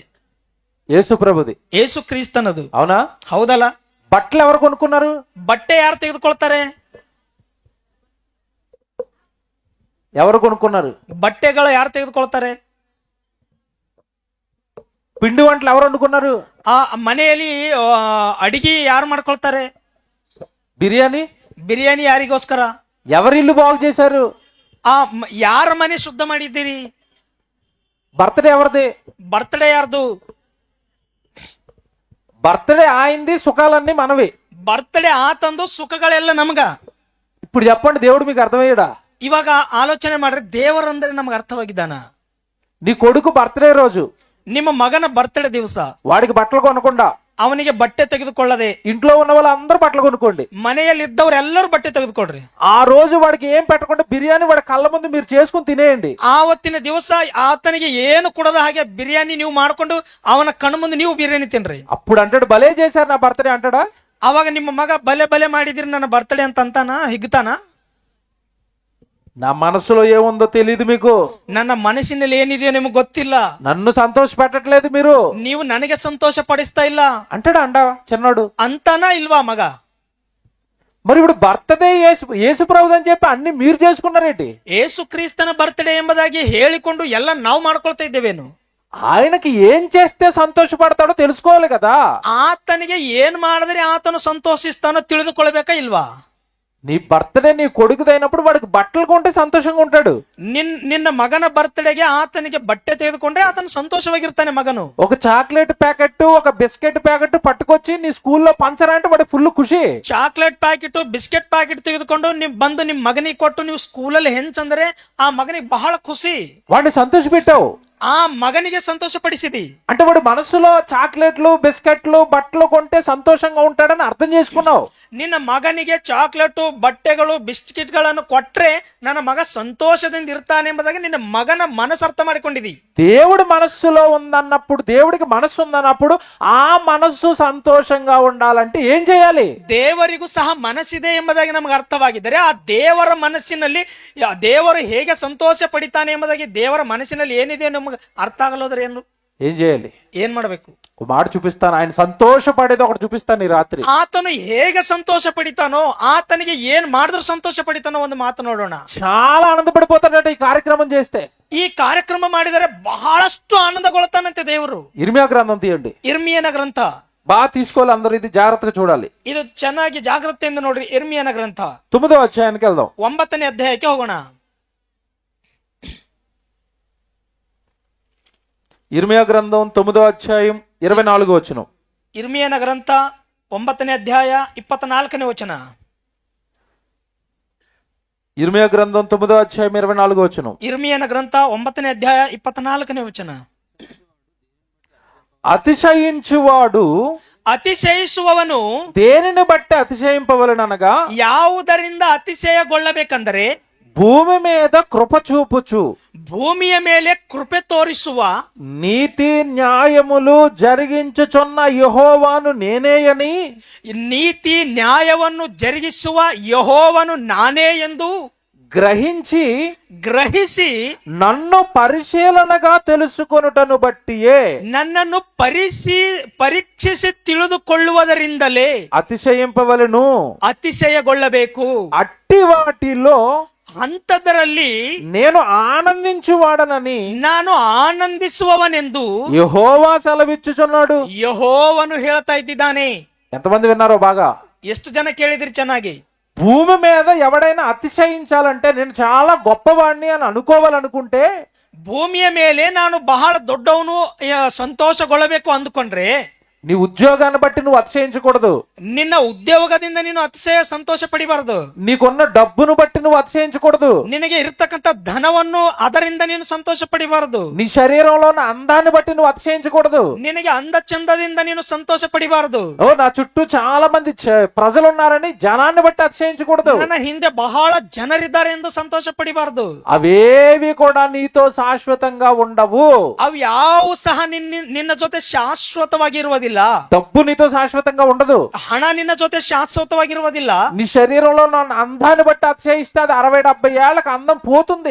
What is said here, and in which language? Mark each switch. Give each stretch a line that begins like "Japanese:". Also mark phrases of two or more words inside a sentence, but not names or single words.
Telugu: యేసు ప్రభుది,
Kannada: ಯೇಸು ಕ್ರಿಸ್ತನದು.
Telugu: అవునా?
Kannada: ಹೌದಲ್ಲ?
Telugu: బట్టలు ఎవరు కొనుక్కున్నారు?
Kannada: ಬಟ್ಟೆ ಯಾರು ತೆಗೆದುಕೊಳ್ತಾರೆ?
Telugu: ఎవరు కొనుక్కున్నారు?
Kannada: ಬಟ್ಟೆಗಳು ಯಾರು ತೆಗೆದುಕೊಳ್ತಾರೆ?
Telugu: పిండి వంటలు ఎవరు వండుకున్నారు?
Kannada: ಆ ಮನೆಯಲ್ಲಿ ಅಡಿಗೆ ಯಾರು ಮಾಡ್ಕೊಳ್ತಾರೆ? ಬಿರಿಯಾನಿ ಯಾರಿಗೋಸ್ಕರ?
Telugu: ఎవరి ఇల్లు బాగు చేశారు?
Kannada: ಯಾರ ಮನೆ ಶುದ್ಧ ಮಾಡಿದ್ದೀರಿ?
Telugu: బర్త్డే ఎవరిది?
Kannada: ಬರ್ತ್ಡೇ ಯಾರ್ದು?
Telugu: బర్త్డే ఆయింది, సుఖాలన్నీ మనవి.
Kannada: ಬರ್ತ್ಡೇ ಆತಂದು, ಸುಖಗಳೆಲ್ಲ ನಮಗ.
Telugu: ఇప్పుడు చెప్పండి, దేవుడు మీకు అర్థమయ్యాడా?
Kannada: ಇವಾಗ ಆಲೋಚನೆ ಮಾಡ್ರಿ, ದೇವರಂದ್ರೆ ನಮ್ಗೆ ಅರ್ಥವಾಗಿದ್ದಾನ?
Telugu: నీ కొడుకు బర్త్డే రోజు,
Kannada: ನಿಮ್ಮ ಮಗನ ಬರ್ತ್ಡೇ ದಿವಸ
Telugu: వాడికి బట్టలు కొనకుండా,
Kannada: ಅವನಿಗೆ ಬಟ್ಟೆ ತೆಗೆದುಕೊಳ್ಳದೆ,
Telugu: ఇంట్లో ఉన్న వాళ్ళందరూ బట్టలు కొనుక్కోండి.
Kannada: ಮನೆಯಲ್ಲಿ ಇದ್ದವರೆಲ್ಲರೂ ಬಟ್ಟೆ ತೆಗೆದುಕೊಡ್ರಿ.
Telugu: ఆ రోజు వాడికి ఏం పెట్టకుండా బిర్యానీ వాడి కళ్ళ ముందు మీరు చేసుకుని తినేయండి.
Kannada: ಆವತ್ತಿನ ದಿವಸ ಆತನಿಗೆ ಏನು ಕೊಡದ ಹಾಗೆ ಬಿರಿಯಾನಿ ನೀವು ಮಾಡ್ಕೊಂಡು ಅವನ ಕಣ್ಣು ಮುಂದೆ ನೀವು ಬಿರಿಯಾನಿ ತಿನ್ರಿ.
Telugu: అప్పుడు అంటాడు, భలే చేశారు నా బర్త్డే అంటాడా?
Kannada: ಅವಾಗ ನಿಮ್ಮ ಮಗ ಬಲೆ ಮಾಡಿದಿರಿ ನನ್ನ ಬರ್ತ್ಡೇ ಅಂತ ಅಂತಾನ, ಹಿಗ್ತಾನ?
Telugu: నా మనసులో ఏముందో తెలియదు మీకు.
Kannada: ನನ್ನ ಮನಸ್ಸಿನಲ್ಲಿ ಏನಿದೆಯೋ ನಿಮಗೆ ಗೊತ್ತಿಲ್ಲ.
Telugu: నన్ను సంతోష పెట్టట్లేదు మీరు.
Kannada: ನೀವು ನನಗೆ ಸಂತೋಷ ಪಡಿಸ್ತಾ ಇಲ್ಲ
Telugu: అంటాడా? చిన్నోడు
Kannada: ಅಂತಾನ ಇಲ್ವಾ ಮಗ?
Telugu: మరి ఇప్పుడు బర్త్డే యేసు ప్రభుది అని చెప్పి అన్ని మీరు చేసుకున్నారేంటి?
Kannada: ಯೇಸು ಕ್ರಿಸ್ತನ ಬರ್ತ್ಡೇ ಎಂಬುದಾಗಿ ಹೇಳಿಕೊಂಡು ಎಲ್ಲ ನಾವು ಮಾಡ್ಕೊಳ್ತಾ ಇದ್ದೇವೇನು?
Telugu: ఆయనకి ఏం చేస్తే సంతోషపడతాడో తెలుసుకోవాలి కదా.
Kannada: ಆತನಿಗೆ ಏನ್ ಮಾಡಿದ್ರೆ ಆತನು ಸಂತೋಷಿಸ್ತಾನೋ ತಿಳಿದುಕೊಳ್ಬೇಕಾ ಇಲ್ವಾ?
Telugu: నీ బర్త్డే నీ కొడుకుదైనప్పుడు వాడికి బట్టలు కొంటే సంతోషంగా ఉంటాడు.
Kannada: ನಿನ್ನ ಮಗನ ಬರ್ತ್ಡೇಗೆ ಆತನಿಗೆ ಬಟ್ಟೆ ತೆಗೆದುಕೊಂಡ್ರೆ ಆತನು ಸಂತೋಷವಾಗಿರ್ತಾನೆ ಮಗನು.
Telugu: ఒక
English: chocolate packet,
Telugu: ఒక
English: biscuit packet
Telugu: పట్టుకొచ్చి నీ స్కూల్లో పంచరా అంటే వాడి ఫుల్ ಖುಷಿ.
English: chocolate packet, biscuit packet
Kannada: ತೆಗೆದುಕೊಂಡು ನೀವು ಬಂದು ನಿಮ್ ಮಗನಿಗೆ ಕೊಟ್ಟು ನೀವು ಸ್ಕೂಲಲ್ಲಿ ಹೆಂಚಂದ್ರೆ ಆ ಮಗನಿಗೆ ಬಹಳ ಖುಷಿ.
Telugu: వాడిని సంతోష పెట్టావు,
Kannada: ಆ ಮಗನಿಗೆ ಸಂತೋಷ ಪಡಿಸಿದಿ.
Telugu: అంటే వాడి మనసులో
English: chocolates, biscuits,
Telugu: బట్టలు కొంటే సంతోషంగా ఉంటాడని అర్థం చేసుకున్నావు.
Kannada: ನಿನ್ನ ಮಗನಿಗೆ ಚಾಕ್ಲೇಟು, ಬಟ್ಟೆಗಳು, ಬಿಸ್ಕೆಟ್ಗಳನ್ನು ಕೊಟ್ರೆ ನನ್ನ ಮಗ ಸಂತೋಷದಿಂದ ಇರ್ತಾನೆ ಎಂಬುದಾಗಿ ನಿನ್ನ ಮಗನ ಮನಸ್ಸು ಅರ್ಥ ಮಾಡಿಕೊಂಡಿದಿ.
Telugu: దేవుడి మనస్సులో ఉందన్నప్పుడు, దేవుడికి మనస్సు ఉందన్నప్పుడు ఆ మనస్సు సంతోషంగా ఉండాలంటే ఏం చేయాలి?
Kannada: ದೇವರಿಗೂ ಸಹ ಮನಸ್ಸಿದೆ ಎಂಬುದಾಗಿ ನಮಗೆ ಅರ್ಥವಾಗಿದ್ದರೆ ಆ ದೇವರ ಮನಸ್ಸಿನಲ್ಲಿ ದೇವರು ಹೇಗೆ ಸಂತೋಷ ಪಡಿತಾನೆ ಎಂಬುದಾಗಿ ದೇವರ ಮನಸ್ಸಿನಲ್ಲಿ ಏನಿದೆ ನಮಗೆ ಅರ್ಥ ಆಗಲ್ಲೋದ್ರೆ
Telugu: ఏం చేయాలి?
Kannada: ಏನ್ ಮಾಡಬೇಕು?
Telugu: ఒక మాట చూపిస్తాను, ఆయన సంతోషపడేది ఒకటి చూపిస్తాను ఈ రాత్రి.
Kannada: ಆತನು ಹೇಗೆ ಸಂತೋಷ ಪಡಿತಾನೋ, ಆತನಿಗೆ ಏನ್ ಮಾಡಿದ್ರು ಸಂತೋಷ ಪಡಿತಾನೋ ಒಂದು ಮಾತು ನೋಡೋಣ.
Telugu: చాలా ఆనందపడిపోతాడట ఈ కార్యక్రమం చేస్తే.
Kannada: ಈ ಕಾರ್ಯಕ್ರಮ ಮಾಡಿದರೆ ಬಹಳಷ್ಟು ಆನಂದಗೊಳ್ತಾನಂತೆ ದೇವರು.
Telugu: ఇర్మియా గ్రంథం తీయండి.
Kannada: ಇರ್ಮಿಯನ ಗ್ರಂಥ
Telugu: బాగా తీసుకోవాలి అందరూ, ఇది జాగ్రత్తగా చూడాలి.
Kannada: ಇದು ಚೆನ್ನಾಗಿ ಜಾಗ್ರತೆಯಿಂದ ನೋಡ್ರಿ. ಇರ್ಮಿಯನ ಗ್ರಂಥ
Telugu: 9వ అధ్యాయానికి వెళ్దాం.
Kannada: 9ನೇ ಅಧ್ಯಾಯಕ್ಕೆ ಹೋಗೋಣ.
Telugu: ఇర్మియా గ్రంథం 9వ అధ్యాయం 24వ వచనం.
Kannada: ಇರ್ಮಿಯನ ಗ್ರಂಥ 9ನೇ ಅಧ್ಯಾಯ 24ನೇ ವಚನ.
Telugu: ఇర్మియా గ్రంథం 9వ అధ్యాయం 24వ వచనం.
Kannada: ಇರ್ಮಿಯನ ಗ್ರಂಥ 9ನೇ ಅಧ್ಯಾಯ 24ನೇ ವಚನ.
Telugu: అతిశయించువాడు
Kannada: ಅತಿಶಯಿಸುವವನು
Telugu: దేనిని బట్టి అతిశయింపవలెననగా
Kannada: ಯಾವುದರಿಂದ ಅತಿಶಯಗೊಳ್ಳಬೇಕಂದರೆ
Telugu: భూమి మీద కృప చూపుచు
Kannada: ಭೂಮಿಯ ಮೇಲೆ ಕೃಪೆ ತೋರಿಸುವ
Telugu: నీతి న్యాయములు జరిగించుచున్న యెహోవాను నేనేయని
Kannada: ನೀತಿ ನ್ಯಾಯವನ್ನು ಜರುಗಿಸುವ ಯೆಹೋವನು ನಾನೇ ಎಂದು ಗ್ರಹಿಸಿ
Telugu: నన్ను పరిశీలనగా తెలుసుకొనుటను బట్టియే
Kannada: ನನ್ನನ್ನು ಪರೀಕ್ಷಿಸಿ ತಿಳಿದುಕೊಳ್ಳುವುದರಿಂದಲೇ
Telugu: అతిశయింపవలెను.
Kannada: ಅತಿಶಯಗೊಳ್ಳಬೇಕು.
Telugu: అట్టి వాటిలో
Kannada: ಅಂಥದರಲ್ಲಿ
Telugu: నేను ఆనందించువాడనని
Kannada: ನಾನು ಆನಂದಿಸುವವನೆಂದು
Telugu: యెహోవా సెలవిచ్చుచున్నాడు.
Kannada: ಯೆಹೋವನು ಹೇಳ್ತಾ ಇದ್ದಾನೆ.
Telugu: ఎంతమంది విన్నారో బాగా?
Kannada: ಎಷ್ಟು ಜನ ಕೇಳಿದ್ರಿ ಚೆನ್ನಾಗಿ?
Telugu: భూమి మీద ఎవడైనా అతిశయించాలంటే నేను చాలా గొప్పవాడిని అని అనుకోవాలనుకుంటే
Kannada: ಭೂಮಿಯ ಮೇಲೆ ನಾನು ಬಹಳ ದೊಡ್ಡವನು ಸಂತೋಷಗೊಳ್ಳಬೇಕು ಅಂದುಕೊಂಡ್ರೆ
Telugu: నీ ఉద్యోగాన్ని బట్టి నువ్వు అతిశయించకూడదు.
Kannada: ನಿನ್ನ ಉದ್ಯೋಗದಿಂದ ನೀನು ಅತಿಶಯ ಸಂತೋಷ ಪಡಿಬಾರದು.
Telugu: నీకున్న డబ్బును బట్టి నువ్వు అతిశయించకూడదు.
Kannada: ನಿನಗೆ ಇರತಕ್ಕಂತ ಧನವನ್ನು ಅದರಿಂದ ನೀನು ಸಂತೋಷ ಪಡಿಬಾರದು.
Telugu: నీ శరీరంలో ఉన్న అందాన్ని బట్టి నువ్వు అతిశయించకూడదు.
Kannada: ನಿನಗೆ ಅಂದ ಚಂದದಿಂದ ನೀನು ಸಂತೋಷ ಪಡಿಬಾರದು.
Telugu: ఓ నా చుట్టూ చాలా మంది ప్రజలు ఉన్నారని జనాన్ని బట్టి అతిశయించకూడదు.
Kannada: ನನ್ನ ಹಿಂದೆ ಬಹಳ ಜನರಿದ್ದಾರೆ ಎಂದು ಸಂತೋಷ ಪಡಿಬಾರದು.
Telugu: అవేవి కూడా నీతో శాశ్వతంగా ఉండవు.
Kannada: ಅವು ಯಾವ ಸಹ ನಿನ್ನ ಜೊತೆ ಶಾಶ್ವತವಾಗಿರುವುದಿಲ್ಲ.
Telugu: డబ్బు నీతో శాశ్వతంగా ఉండదు.
Kannada: ಹಣ ನಿನ್ನ ಜೊತೆ ಶಾಶ್ವತವಾಗಿರುವುದಿಲ್ಲ.
Telugu: నీ శరీరంలో ఉన్న అందాన్ని బట్టి అతిశయిస్తే అది 60-70 ఏళ్లకు అందం పోతుంది.